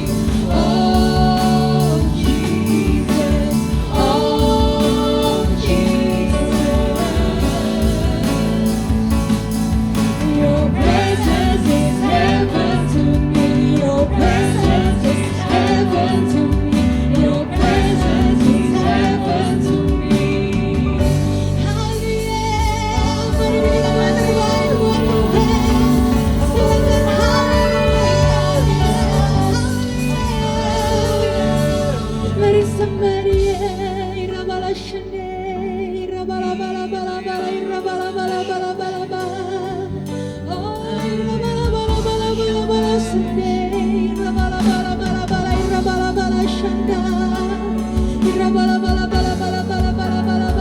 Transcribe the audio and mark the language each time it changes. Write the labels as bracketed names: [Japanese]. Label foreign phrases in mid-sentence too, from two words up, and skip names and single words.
[English] Oh Jesus, oh Jesus. Your presence is heaven to me. Your presence is heaven to me. Your presence is heaven to me. Hallelujah. [Malay] Mari kita berdoa buat Tuhan. Silakan hallelujah. Mari sembah Dia. Irabala shande, irabala bala bala bala, irabala bala bala bala bala. Oh, irabala bala bala bala bala shande, irabala bala bala bala, irabala bala shanda, irabala bala bala bala bala bala bala bala.